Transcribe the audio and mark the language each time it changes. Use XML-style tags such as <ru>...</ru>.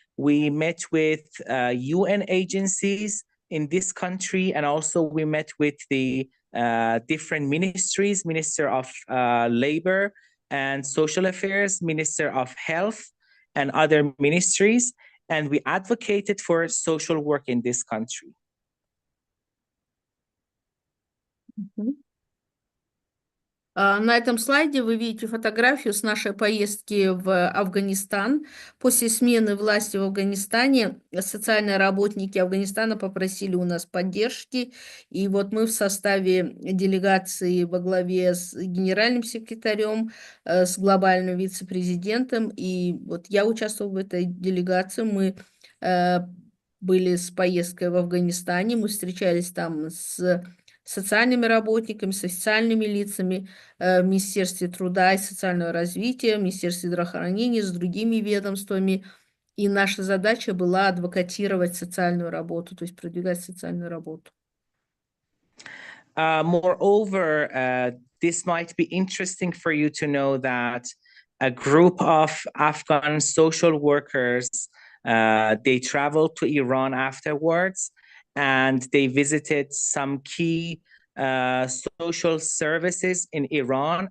<en>We met with UN agencies in this country, and also we met with the different ministries, Minister of Labor and Social Affairs, Minister of Health, and other ministries, and we advocated for social work in this country.</en> <ru>На этом слайде вы видите фотографию с нашей поездки в Афганистан. После смены власти в Афганистане социальные работники Афганистана попросили у нас поддержки, и вот мы в составе делегации во главе с генеральным секретарем, с глобальным вице-президентом, и вот я участвовала в этой делегации, мы были с поездкой в Афганистане, мы встречались там с социальными работниками, с официальными лицами в Министерстве труда и социального развития, в Министерстве здравоохранения, с другими ведомствами. И наша задача была адвокатировать социальную работу, то есть продвигать социальную работу.</ru> <en>Moreover, this might be interesting for you to know that a group of Afghan social workers, they traveled to Iran afterwards, and they visited some key social services in Iran.</en>